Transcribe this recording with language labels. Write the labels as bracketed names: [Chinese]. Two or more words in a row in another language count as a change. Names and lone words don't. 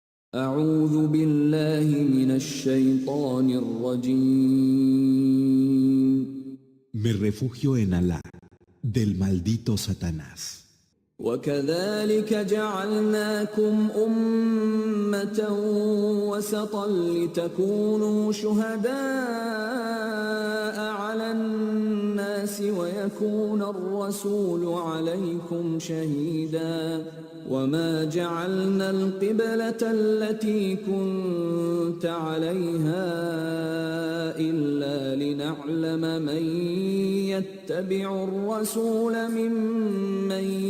[Arabic] أعوذ بالله من الشيطان الرجيم. [Spanish] Me refugio en Alá, del maldito Satanás. [Arabic] وكذلك جعلناكم أمة وسطا لتكونوا شهداء على الناس ويكون الرسول عليكم شهيدا وما جعلنا القبلة التي كنت عليها إلا لنعلم من يتبع الرسول ممن